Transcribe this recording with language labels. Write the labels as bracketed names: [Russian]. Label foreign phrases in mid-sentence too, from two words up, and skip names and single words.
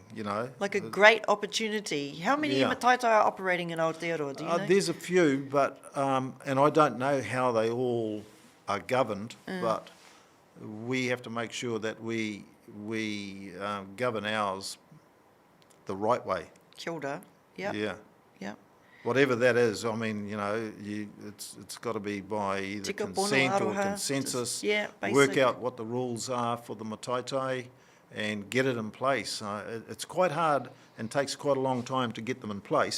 [English] like a great opportunity. How many Yeah. mataitai are operating in Aotearoa, do you know? There's a few, but and I don't know how they all are governed, but we have to make sure that we govern ours the right way. [Māori] Kia ora. [English] Yep. Yeah. Yep. Whatever that is, I mean, it's got to be by either [Māori] Tika pono [English] consent or aroha, consensus. just- yeah, Work basic. out what the rules are for the mataitai and get it in place. It's quite hard and takes quite a long time to get them in place.